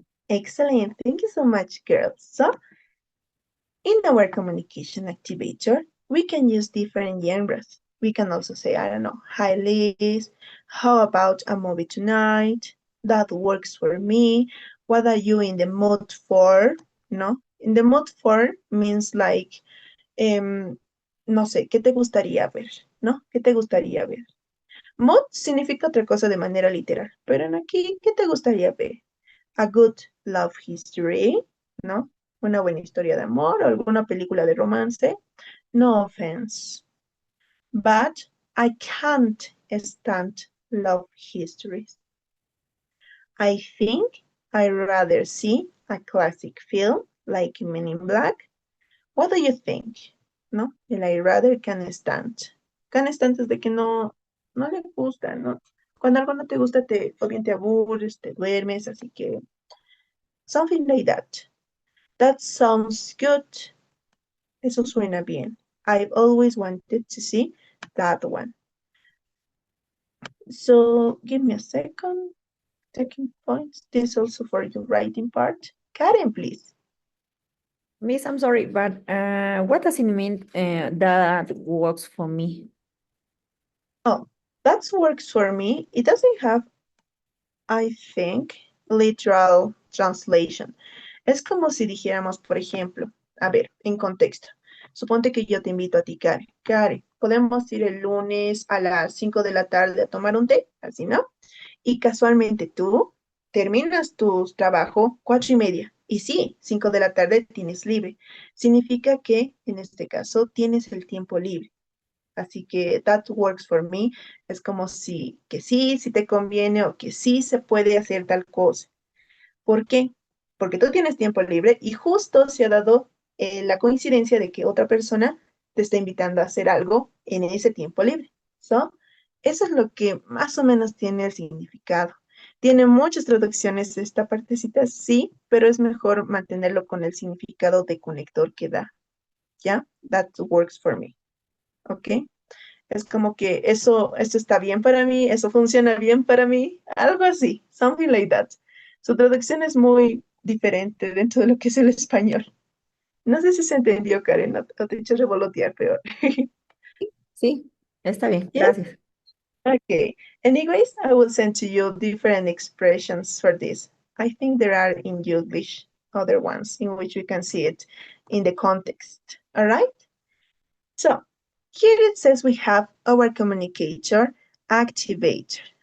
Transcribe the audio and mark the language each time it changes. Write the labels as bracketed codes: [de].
[en] Excellent. Thank you so much, girls. So, in our communication activator, we can use different genres. We can also say, I don't know, hi Liz, how about a movie tonight? That works for me. What are you in the mood for? No? In the mood for means like, [es] no sé, ¿qué te gustaría ver? ¿No? ¿Qué te gustaría ver? Mood significa otra cosa de manera literal, pero en aquí, ¿qué te gustaría ver? [en] A good love history, [es] ¿no? Una buena historia de amor o alguna película de romance. [en] No offense. But I can't stand love histories. I think I'd rather see a classic film like Men in Black. What do you think? [es] ¿No? El [en] I rather can stand. [es] Can stand es de que no le gusta, ¿no? Cuando algo no te gusta, o bien te aburres, te duermes, así que [en] something like that. That sounds good. [es] Eso suena bien. [en] I've always wanted to see that one. So give me a second. Taking points. This is also for your writing part. Karen, please. Miss, I'm sorry, but what does it mean that works for me? Oh, that works for me. It doesn't have, I think, literal translation. [es] Es como si dijéramos, por ejemplo, a ver, en contexto. Suponte que yo te invito a ti, Karen. Karen, podemos ir el lunes a las 5 de la tarde a tomar un té, así, ¿no? Y casualmente tú terminas tu trabajo 4:30. Y sí, 5 de la tarde tienes libre. Significa que en este caso tienes el tiempo libre. Así que [en] that works for me. [es] Es como si que sí, si te conviene o que sí se puede hacer tal cosa. ¿Por qué? Porque tú tienes tiempo libre y justo se ha dado la coincidencia de que otra persona te está invitando a hacer algo en ese tiempo libre. [en] ¿So? [es] Eso es lo que más o menos tiene el significado. Tiene muchas traducciones esta partecita, sí, pero es mejor mantenerlo con el significado de conector que da. ¿Ya? [en] That works for me. [es] ¿Ok? Es como que eso está bien para mí, eso funciona bien para mí, algo así, [en] something like that. [es] Su traducción es muy diferente dentro de lo que es el español. No sé si se entendió, Karen, no te he hecho revolotear peor. Sí, está bien, [en] Yes? [es] gracias. [en] Okay. Anyways, I will send to you different expressions for this. I think there are in English other ones in which we can see it in the context. All right? So here it says we have our communicator activator.